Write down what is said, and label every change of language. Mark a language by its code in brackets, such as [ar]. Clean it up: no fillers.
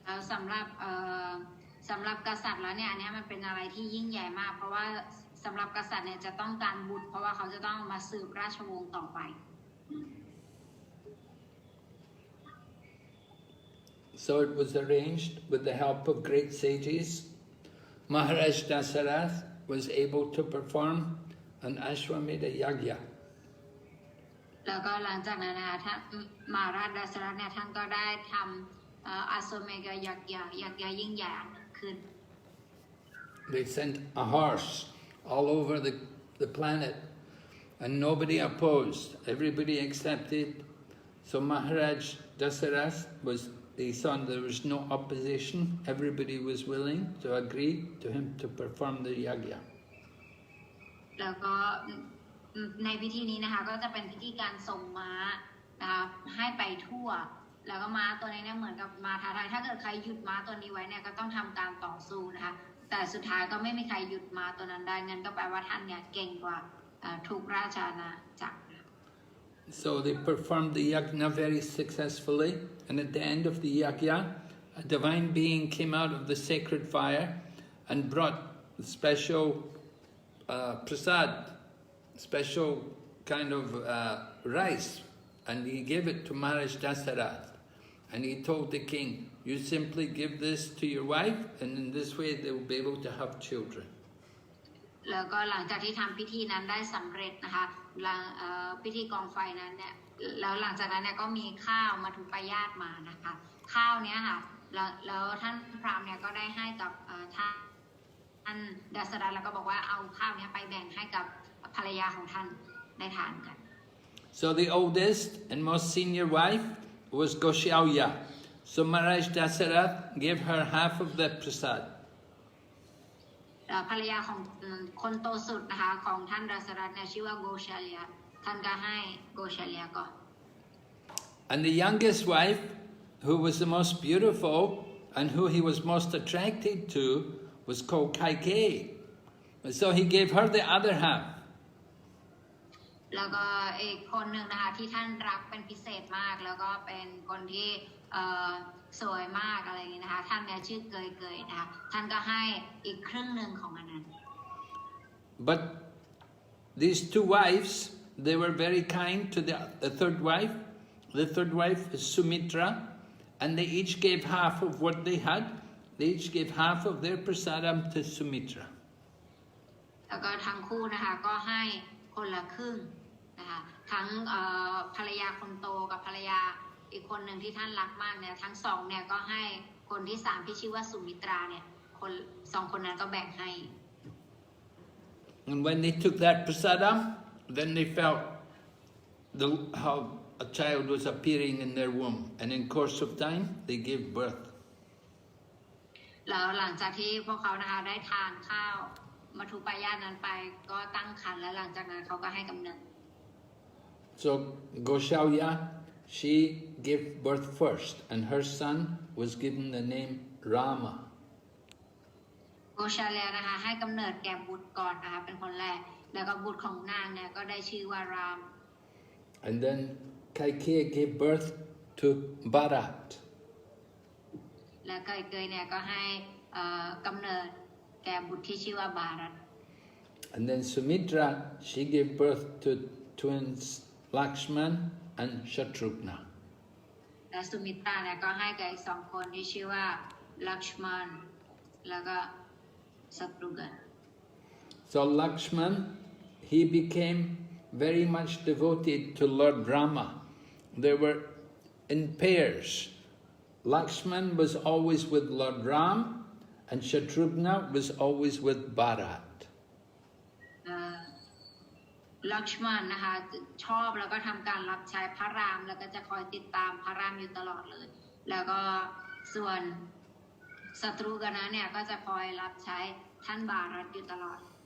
[th] สำหรับกษัตริย์แล้วเนี่ยอันนี้มันเป็นอะไรที่ยิ่งใหญ่มากเพราะว่าสำหรับกษัตริย์เนี่ยจะต้องการบุตรเพราะว่าเขาจะต้องมาสืบราชวงศ์ต่อไป [en] So it was arranged with the help of great sages. Maharaj Dasarath was able to perform an Ashwamedha Yagya. [th] แล้วก็หลังจากนั้นนะคะท่านมหาราชดัสรัธเนี่ยท่านก็ได้ทำอาสเมกยักษ์ยิ่งใหญ่ขึ้น [en] They sent a horse all over the planet and nobody opposed. Everybody accepted. So Maharaj Dasarath he saw there was no opposition. Everybody was willing to agree to him to perform the yagya. [th] แล้วก็ในพิธีนี้นะคะก็จะเป็นพิธีการส่งม้านะคะให้ไปทั่วแล้วก็ม้าตัวนี้เนี่ยเหมือนกับม้าท้าทายถ้าเกิดใครหยุดม้าตัวนี้ไว้เนี่ยก็ต้องทำการต่อสู้นะคะแต่สุดท้ายก็ไม่มีใครหยุดม้าตัวนั้นได้งั้นก็แปลว่าท่านเนี่ยเก่งกว่าทุกราชอาณาจักร [en] So they performed the yajna very successfully, and at the end of the yajna, a divine being came out of the sacred fire and brought special prasad, special kind of rice, and he gave it to Maharaj Dasarath. And he told the king, you simply give this to your wife, and in this way they will be able to have children. [th] แล้วก็หลังจากที่ทำพิธีนั้นได้สำเร็จนะคะพิธีกองไฟนั้นเนี่ยแล้วหลังจากนั้นเนี่ยก็มีข้าวมาทุปายาตมานะคะข้าวเนี้ยค่ะแล้วท่านพราหมณ์เนี่ยก็ได้ให้กับท่าน ท่านดัสรัตแล้วก็บอกว่าเอาข้าวนี้ไปแบ่งให้กับภรรยาของท่านได้ทานกัน [en] So the oldest and most senior wife was Goshyauya. So Maharaj Dasarath gave her half of the prasad. [th] ภรรยาของคนโตสุดนะคะของท่านดัสรัตเนี่ยชื่อว่าโกชาเลียท่านก็ให้โกชาเลียก่อน [en] And the youngest wife, who was the most beautiful and who he was most attracted to, was called Kaikeyi. So he gave her the other half. [th] แล้วก็อีกคนหนึ่งนะคะที่ท่านรักเป็นพิเศษมากแล้วก็เป็นคนที่สวยมากอะไรอย่างนี้นะคะท่านเนี่ยชื่อเกยๆนะคะท่านก็ให้อีกครึ่งหนึ่งของอันนั้น [en] But these two wives, they were very kind to the third wife. The third wife is Sumitra, and they each gave half of what they had. They each gave half of their prasadam to Sumitra. [th] แล้วก็ทั้งคู่นะคะก็ให้คนละครึ่งนะคะทั้งภรรยาคนโตกับภรรยาอีกคนหนึ่งที่ท่านรักมากเนี่ยทั้งสองเนี่ยก็ให้คนที่สามที่ชื่อว่าสุมิตราเนี่ยคนสองคนนั้นก็แบ่งให้ [en] And when they took that prasadam, then they felt how a child was appearing in their womb. And in course of time, they gave birth. [th] แล้วหลังจากที่พวกเขานะคะได้ทานข้าวมัทุปายาตนั้นไปก็ตั้งครรภ์และหลังจากนั้นเขาก็ให้กำเนิด [en] So Goshyauya, she gave birth first, and her son was given the name Rama. [th] โกชาเลียนะคะให้กำเนิดแก่บุตรก่อนนะคะเป็นคนแรกแล้วก็บุตรของนางเนี่ยก็ได้ชื่อว่าราม [en] And then Kaikeyi gave birth to Bharat. [th] และเกยๆเนี่ยก็ให้กำเนิดแก่บุตรที่ชื่อว่าบารัต [en] And then Sumitra, she gave birth to twins Lakshman and Shatrughna. [th] และสุมิตราเนี่ยก็ให้กับอีกสองคนที่ชื่อว่าลักษมณแล้วก็สัตรุกัน [en] So Lakshman, he became very much devoted to Lord Rama. They were in pairs. Lakshman was always with Lord Ram, and Shatrughna was always with Bharat. [th] ลักษมณนะคะชอบแล้วก็ทำการรับใช้พระรามแล้วก็จะคอยติดตามพระรามอยู่ตลอดเลยแล้วก็ส่วนศัตรูกันนะเนี่ยก็จะคอยรับใช้ท่านบารัตอยู่ตลอด